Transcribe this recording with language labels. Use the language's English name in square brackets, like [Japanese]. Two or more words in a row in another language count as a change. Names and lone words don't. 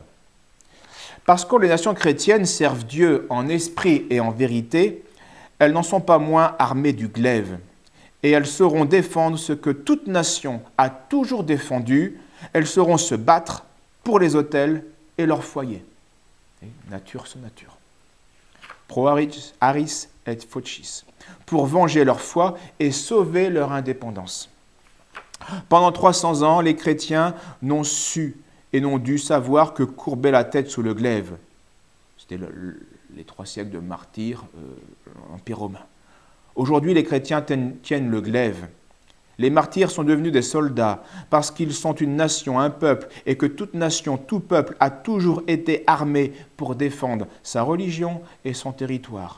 [French] Parce que les nations chrétiennes servent Dieu en esprit et en vérité, elles n'en sont pas moins armées du glaive. Et elles sauront défendre ce que toute nation a toujours défendu, elles sauront se battre pour les autels et leurs foyers. Nature sur nature. [Latin] Pro aris et focis. [French] Pour venger leur foi et sauver leur indépendance. Pendant 300 ans, les chrétiens n'ont su et n'ont dû savoir que courber la tête sous le glaive. C'était les 3 siècles de martyrs, l'Empire romain. Aujourd'hui, les chrétiens tiennent le glaive. Les martyrs sont devenus des soldats parce qu'ils sont une nation, un peuple, et que toute nation, tout peuple a toujours été armé pour défendre sa religion et son territoire.